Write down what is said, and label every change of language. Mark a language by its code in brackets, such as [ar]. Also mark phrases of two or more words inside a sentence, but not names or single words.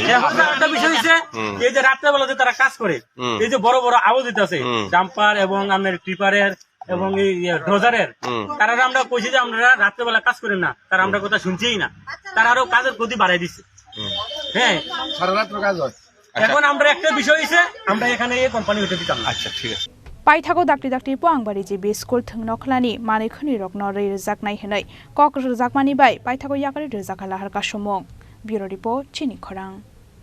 [bn] এখন একটা বিষয় হইছে এই যে রাত্রে বেলাতে তারা কাজ করে এই যে বড় বড় আওয়াজ দিতেছে ডাম্পার এবং আমাদের ট্রিপারের এবং এই ডোজারের তারা আমরা কইছি যে আমরা রাত্রে বেলা কাজ করেন না তারা আমরা কথা শুনছিই না তারা আরো কাজের গতি বাড়াই দিচ্ছে হ্যাঁ সারা রাত কাজ হয় এখন আমরা একটা বিষয় হইছে আমরা এখানে এই কোম্পানি হইতে দিতাম আচ্ছা ঠিক আছে [trp] Paithago dakti Puwangbari JB School thungnokhlani manikhoni rokno rejaknai hinai kok rejakmani bai Paithago yakari rejakala har kasumong [en] Bureau Report [trp] Chini Khorang